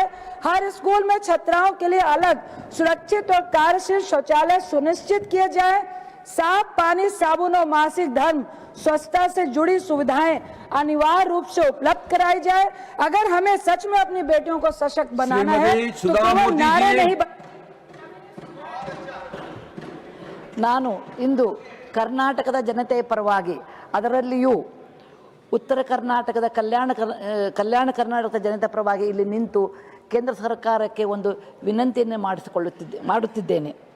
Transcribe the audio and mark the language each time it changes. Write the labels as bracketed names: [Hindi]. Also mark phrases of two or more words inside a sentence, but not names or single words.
[Hindi] हर स्कूल में छात्राओं के लिए अलग सुरक्षित और कार्यशील शौचालय सुनिश्चित किए जाए। साफ पानी, साबुन और मासिक धर्म स्वच्छता से जुड़ी सुविधाएं अनिवार्य रूप से उपलब्ध कराई जाए। अगर हमें सच में अपनी बेटियों को सशक्त बनाना है तो केवल नारे नहीं [Kannada] ನಾನು ಇಂದು ಕರ್ನಾಟಕದ ಜನತೆಯ ಪರವಾಗಿ ಅದರಲ್ಲಿಯೂ ಉತ್ತರ ಕರ್ನಾಟಕದ ಕಲ್ಯಾಣ ಕರ್ನಾಟಕದ ಜನತೆ ಪರವಾಗಿ ಇಲ್ಲಿ ನಿಂತು ಕೇಂದ್ರ ಸರ್ಕಾರಕ್ಕೆ ಒಂದು ವಿನಂತಿಯನ್ನು ಮಾಡುತ್ತಿದ್ದೇನೆ.